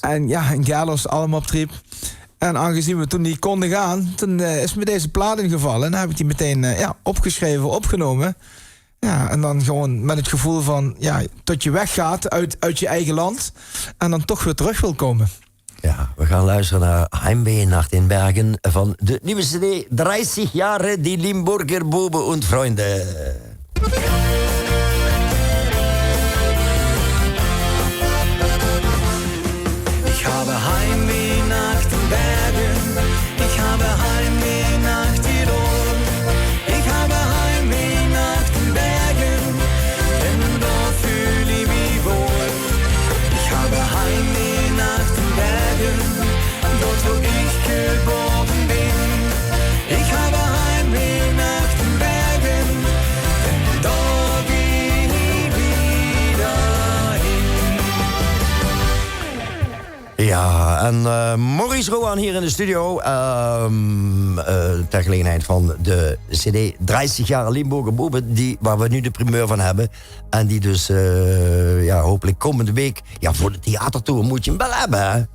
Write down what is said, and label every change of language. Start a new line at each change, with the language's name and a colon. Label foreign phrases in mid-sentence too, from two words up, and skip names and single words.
Dutch: En ja, in Gerlos, allemaal op trip. En aangezien we toen niet konden gaan, toen is me deze plaat ingevallen. En dan heb ik die meteen opgeschreven, opgenomen. Ja, en dan gewoon met het gevoel van, dat je weggaat uit je eigen land en dan toch weer terug wil komen. Ja, we gaan luisteren naar Heimwee nach den Bergen van de nieuwe CD 30 Jahre die Limburger Buben und Freunde.
German: Ich habe Heimweh nach den Bergen, ich habe Heimweh nach Tirol, ich habe Heimweh nach den Bergen, denn dort fühle ich mich wohl. Ich habe Heimweh nach den Bergen, dort wo ich geboren bin. Ich habe Heimweh nach den Bergen, denn dort geh ich wieder hin.
Dutch: Ja, en Maurice Rohan hier in de studio. Ter gelegenheid van de CD 30 Jahre Limburger Buben, waar we nu de primeur van hebben. En die dus hopelijk komende week, voor de theatertour moet je hem wel hebben.